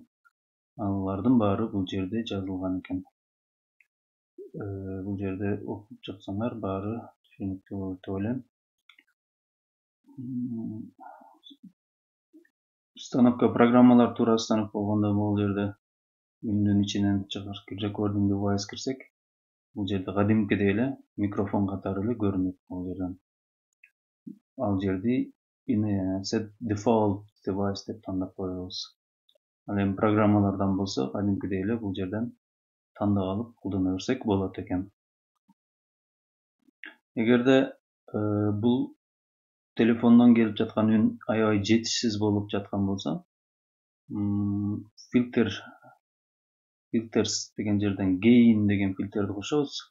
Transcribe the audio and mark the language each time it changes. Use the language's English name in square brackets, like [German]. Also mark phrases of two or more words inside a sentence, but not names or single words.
[Kyrgyz] Алардын баары бул жерде жазылган экен. Бул жерде окуп жатсаңар баары түшүнүктүү болот деп ойлойм. Установка программалар туурасынан болгондо бул жерде үндүн ичинен чыгар [English] recording device [Kyrgyz] кирсек, бул жерде кадимкидей эле микрофон катары эле көрүнөт бул жерден. Ал жерди [English] set default device [Kyrgyz] деп тандап коебуз. Ал эми программалардан болсо кадимкидей эле бул жерден тандап алып колдоно берсек болот экен. Эгерде бул телефондон келип жаткан үн аябай жетишсиз болуп жаткан болсо, filters деген жерден gain деген фильтрди кошобуз.